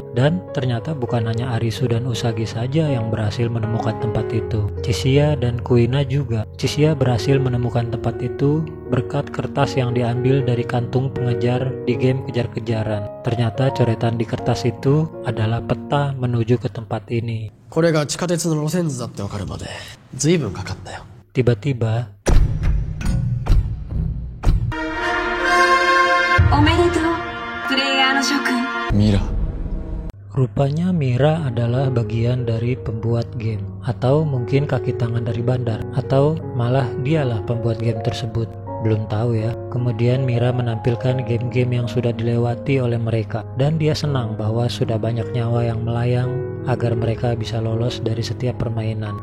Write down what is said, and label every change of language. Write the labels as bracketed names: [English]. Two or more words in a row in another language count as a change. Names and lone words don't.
[Indonesian] Dan ternyata bukan hanya Arisu dan Usagi saja yang berhasil menemukan tempat itu. Chisiya dan Kuina juga. Chisiya berhasil menemukan tempat itu berkat kertas yang diambil dari kantung pengejar di game kejar-kejaran. Ternyata coretan di kertas itu adalah peta menuju ke tempat ini. [Japanese] これが地下鉄の路線図だってわかるまで随分かかったよ。 [Indonesian] Tiba-tiba, [Japanese] おめでとうプレイヤーの諸君。ミラ [Indonesian] rupanya Mira adalah bagian dari pembuat game, atau mungkin kaki tangan dari bandar, atau malah dialah pembuat game tersebut. Belum tahu ya. Kemudian Mira menampilkan game-game yang sudah dilewati oleh mereka, dan dia senang bahwa sudah banyak nyawa yang melayang agar mereka bisa lolos dari setiap permainan.